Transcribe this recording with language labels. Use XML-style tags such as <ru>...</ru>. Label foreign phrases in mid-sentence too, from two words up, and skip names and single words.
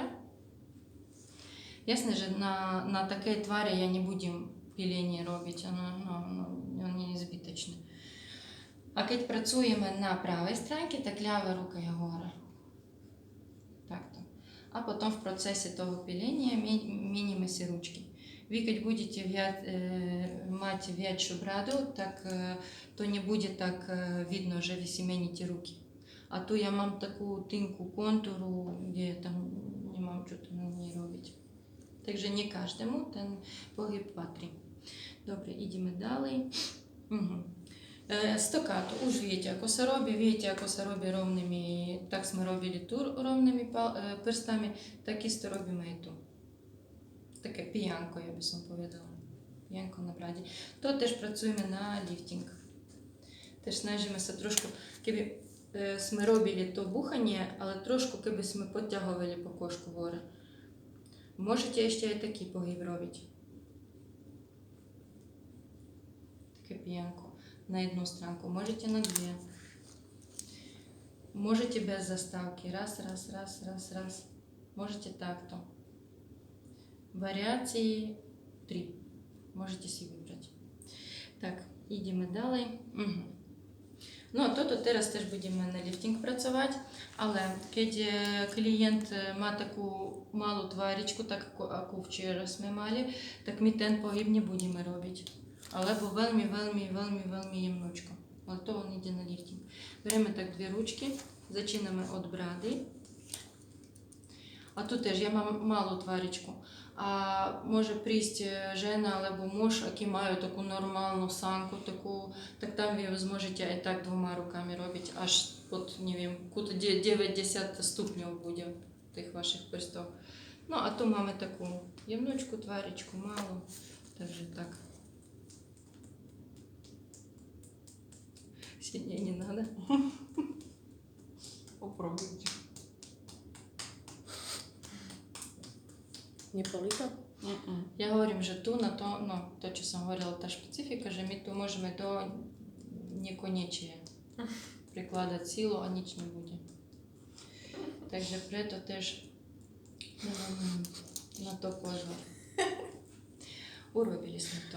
<sk>Jasné, že na takej tvare ja nebudem pílenie robiť, ono nie je zbytočné. A keď pracujeme na pravej stránke, tak ľavá ruka je hore. Takto. A potom v procese toho pиления менíme si ručky. Vy keď budete mať väčšiu bradu, tak to nebude tak vidno, že vy si meníte ruky. A tu ja mám takú tinku kontúru, kde tam nemám čo tam nie robiť. Takže nie každému ten pohyb patrí. Dobre, ideme ďalej. Стокато, už viete, ako sa robí, viete, ako sa robí rovnými, tak sme robili tu rovnými prstami, takisto robíme aj tu. Také pijanko, ja by som povedala. Pijanko na brade. To</sk> <uk>теж працюємо на ліфтинг.</uk> <sk>Теж snažíme sa trošku, keby sme robili to búchanie, ale trošku keby sme podťahovali pokožku hore. Môžete ešte aj taký pohyb robiť. Také pijanko.</sk> <uk>На одну странку, можете на две. Можете без заставки. Раз, раз, раз, раз, раз. Можете так-то. Варіації 3. Можете си вибрати. Так, йдемо далі. Угу. Ну, а тут зараз теж будемо на ліфтинг працювати, але коли клієнт має таку малу тварічку, так як вчора ми мали, так ми</uk> <sk>ten pohyb</sk> <uk>не будемо робити.</uk> <sk>Alebo veľmi jemnočko. Ale to on ide na lifting.</sk> <uk>Беремо так дві ручки,</uk> <sk>začíname od brady. A tu</sk> <uk>теж</uk> <sk>я mám malú tvaričku. A môže prísť žena alebo muž, aký majú takú normálnu sanku, takú, tak tam vy zmôžete aj tak dvoma rukami robiť, až pod, neviem, 90 stupňov bude tých vašich prstov. No a tu máme takú jemnočku tvaričku, malú, takže tak.</sk> <ru>Сильнее не надо. Попробуйте.</ru> <sk>Nebolí to?</sk> <ru>Я говорю,</ru> <sk>že tu na to, no to, čo som hovorila, tá špecifika, že my tu môžeme do nekonečia prikladať sílu a nič nebude. Takže preto tež na to pozor. Urobili sme to.</sk>